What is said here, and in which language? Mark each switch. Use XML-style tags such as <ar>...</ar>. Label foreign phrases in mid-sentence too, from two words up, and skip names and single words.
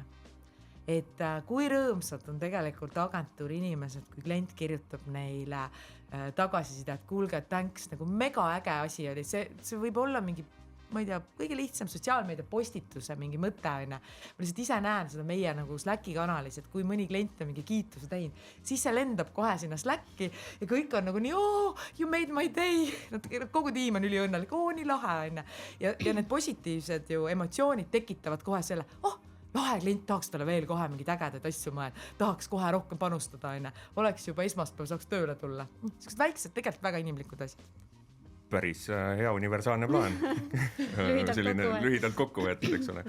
<et>Et kui rõõmsad on tegelikult agentuuri inimesed, kui klient kirjutab neile tagasisida, et kuulge, thanks, nagu mega äge asi oli. See võib olla mingi, ma ei tea, kõige lihtsam sotsiaalmeedia postituse mingi mõte on. Ma lihtsalt ise näen seda meie nagu Slacki kanalis, et kui mõni klient on mingi kiituse teinud, siis see lendab kohe sinna Slacki ja kõik on nagu nii,</et> <en>you made my day.</en> <et>Kogu tiim on üliõnnelik, nii lahe on. Ja need positiivsed ju emotsioonid tekitavad kohe selle, lahe klient, tahaks talle veel kohe mingi ägedaid asju tahaks kohe rohkem panustada on. Oleks juba esmaspäev, saaks tööle tulla. Sellised väiksed, tegelikult väga inimlikud asjad. Päris hea universaalne plaan. Selline lühidalt kokku võetud, eks ole.</et>